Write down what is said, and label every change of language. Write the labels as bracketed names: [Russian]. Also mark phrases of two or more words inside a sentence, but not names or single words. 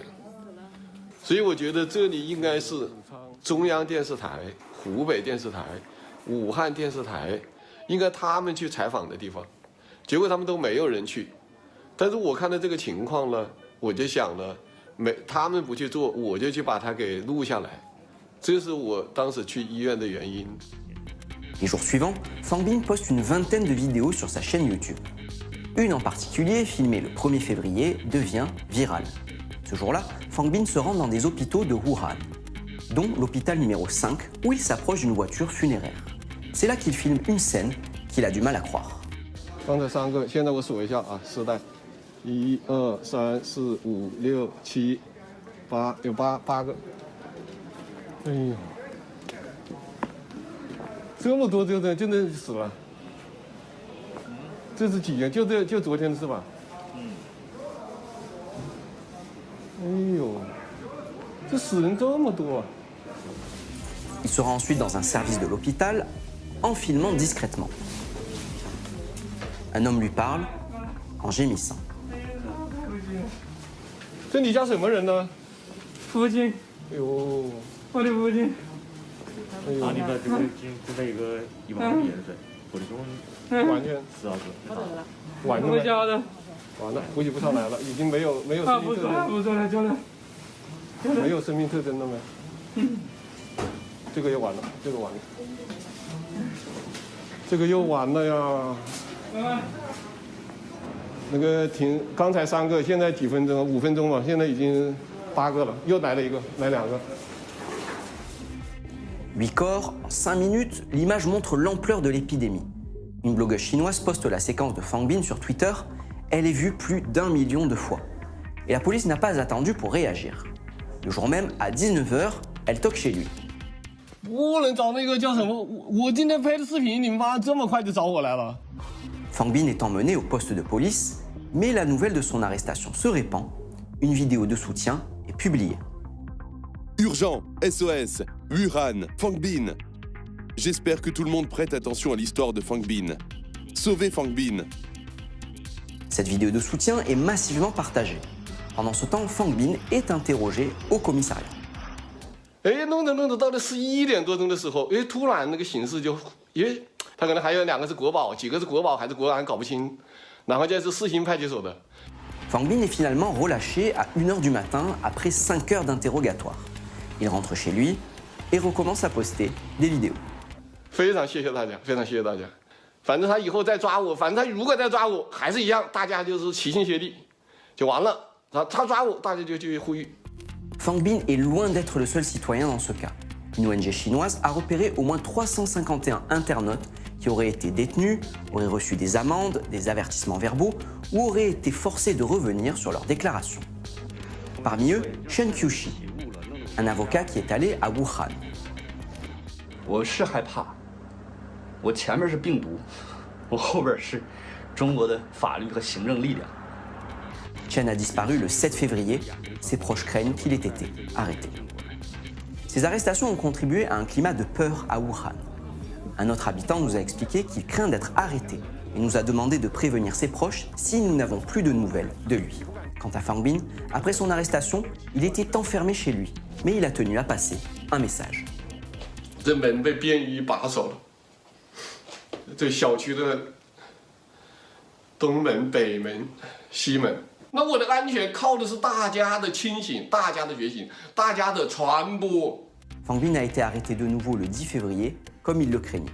[Chinese] 所以我觉得这里应该是中央电视台、湖北电视台、武汉电视台，应该他们去采访的地方。结果他们都没有人去。但是我看到这个情况呢，我就想了，他们不去做，我就去把它给录下来。这是我当时去医院的原因。 [French] Les jours suivants, Fang Bin poste une vingtaine de vidéos sur sa chaîne YouTube. Une en particulier, filmée le 1er février, devient virale. Ce jour-là, Fang Bin se rend dans des hôpitaux de Wuhan, dont l'hôpital numéro 5, où il s'approche d'une voiture funéraire. C'est là qu'il filme une scène qu'il a du mal à croire. [Chinese] 刚才3个，现在我数一下啊，4袋，1、2、3、4、5、6、7、8，有8个。哎呦！这么多就真的死了，这是几天？就昨天是吧？哎呦，这死人这么多啊！ [French] Il se rend ensuite dans un service de l'hôpital en filmant discrètement. Un homme lui parle en gémissant. [Chinese] 这你家什么人呢？父亲，哎呦，我的父亲。啊，你的这个已经住在一个1万多人水，我的兄完全 4号车，完了，我家的，完了，呼吸不上来了，已经没有生命特征，不说了，就了，没有生命特征了没？这个又完了，这个完了，这个又完了呀。那个停，刚才3个，现在几分钟？5分钟嘛，现在已经8个了，又来了一个，来2个。 [French] 8 corps, en 5 minutes, l'image montre l'ampleur de l'épidémie. Une blogueuse chinoise poste la séquence de Fang Bin sur Twitter. Elle est vue plus d'1 million de fois. Et la police n'a pas attendu pour réagir. Le jour même, à 19h, elle toque chez lui. [Chinese] 不能找那个叫什么？我今天拍的视频，你们妈这么快就找我来了。 [French] Fang Bin est emmené au poste de police, mais la nouvelle de son arrestation se répand. Une vidéo de soutien est publiée. Urgent, SOS, Wuhan, Fang Bin. J'espère que tout le monde prête attention à l'histoire de Fang Bin. Sauvez Fang Bin. Cette vidéo de soutien est massivement partagée. Pendant ce temps, Fang Bin est interrogé au commissariat. [Chinese] 哎，弄着到了11点多钟的时候，哎，突然那个形势就，因为他可能还有2个是国保，几个是国保还是国安搞不清，然后这是4星派出所的。 [French] Fang Bin est finalement relâché à 1h du matin après 5 heures d'interrogatoire. Il rentre chez lui et recommence à poster des vidéos. [Chinese] 非常谢谢大家，非常谢谢大家。反正他以后再抓我，反正他如果再抓我，还是一样，大家就是齐心协力，就完了。他抓我，大家就去呼吁。 [French] Fang Bin est loin d'être le seul citoyen dans ce cas. Une ONG chinoise a repéré au moins 351 internautes qui auraient été détenus, auraient reçu des amendes, des avertissements verbaux ou auraient été forcés de revenir sur leurs déclarations. Parmi eux, Shen Qiushi, un avocat qui est allé à Wuhan. [Chinese] 我是害怕，我前面是病毒，我后边是中国的法律和行政力量。 [French] Chen a disparu le 7 février. Ses proches craignent qu'il ait été arrêté. Ces arrestations ont contribué à un climat de peur à Wuhan. Un autre habitant nous a expliqué qu'il craint d'être arrêté et nous a demandé de prévenir ses proches si nous n'avons plus de nouvelles de lui. Quant à Fang Bin, après son arrestation, il était enfermé chez lui, mais il a tenu à passer un message. [Chinese] 这门被便衣把守了，这小区的东门、北门、西门。那我的安全靠的是大家的清醒、大家的觉醒、大家的传播。 [French] Fang Bin a été arrêté de nouveau le 10 février, comme il le craignait.